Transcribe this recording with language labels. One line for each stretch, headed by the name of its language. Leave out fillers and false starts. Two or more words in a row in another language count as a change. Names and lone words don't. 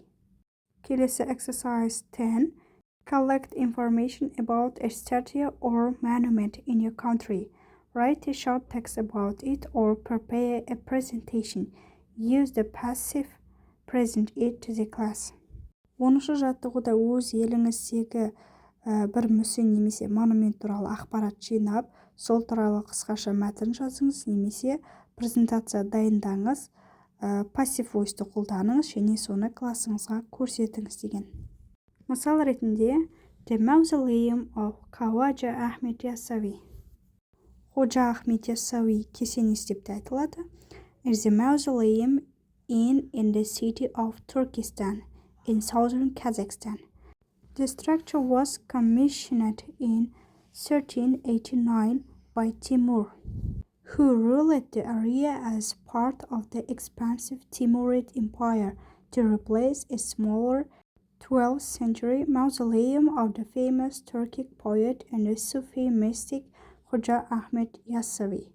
English: Kelesi exercise 10. Collect information about a statue or monument in your country. Write a short text about it or prepare a presentation. Use the passive present it to the class.
Kazakh: 10-ші жаттығуда өз еліңіздегі бір мүсін немесе монумент туралы ақпарат жинап, сол туралы қысқаша мәтін жазыңыз немесе презентация дайындаңыз,
English: passive voice'ты
Kazakh: қолданыңыз және соны классыңызға көрсетіңіз деген. Мысал ретінде,
English: The Mausoleum of Khawaja Ahmed Yassavi.
Kazakh: Ходжа Ахмет Яссауи кесенесі деп те айтылады.
English: Is a mausoleum in the city of Turkestan in southern Kazakhstan. The structure was commissioned in 1389 by Timur, who ruled the area as part of the expansive Timurid Empire to replace a smaller 12th century mausoleum of the famous Turkic poet and Sufi mystic Hoca Ahmet Yassavi.